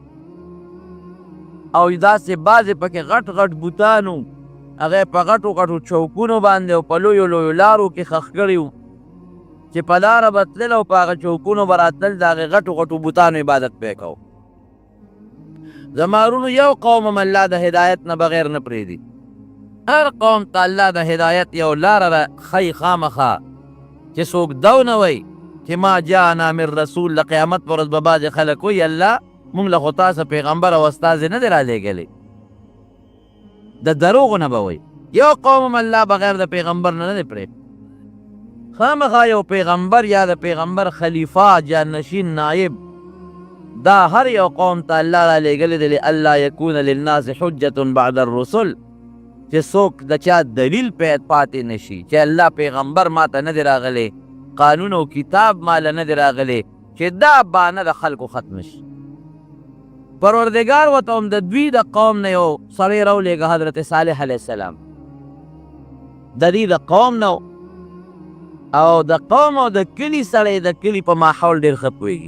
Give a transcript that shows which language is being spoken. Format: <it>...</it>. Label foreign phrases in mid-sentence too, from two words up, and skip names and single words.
<ps>او داسې بعضې پکې غټ غټ بوتان و، هغه په غټو غټو چوکونو باندې او په لویو لویو لارو کې ښخ کړي وو چې په لاره به تلل او په هغه چوکونو به راتلل، د هغې غټو غټو بوتانو عبادت به یې کو. زما ورونو یو قوم هم الله د هدایت نه بغیر نه پرېږدي. هر قوم ته الله د هدایت یو لاره ښیي خامخا، چې څوک دا ونه وایي چې</ps> <ar>ما جاءنا من رسول.</ar> <ps>د قیامت په ورځ به بعضې خلک وایي الله مونږ له خو تاسو پیغمبر او استازی نه دی رالیږلی، د دروغو نه به وایي. یو قوم هم الله بغیر د پیغمبر نه دی پرېږدي. خامخا یو پیغمبر یا د پیغمبر خلیفه، جانشین، نایب، دا هر یو قوم ته الله رالیږلی دی</ps> <ar>لئلا یکون للناس حجة بعد الرسل،</ar> <ps>چې څوک د چا دلیل پاتې نشي چې الله پیغمبر ما ته نه دی راغلی، قانون او کتاب ماله نه دی راغلی، چې دا بانه د خلکو ختم شي. پروردګار ورته هم د دوی د قوم نه یو سړی راولېږه، حضرت صالح علیه السلام، د دې د قوم نه او د قوم او د کلي سړی د کلي په ماحول ډېر ښه پوهېږي.</ps>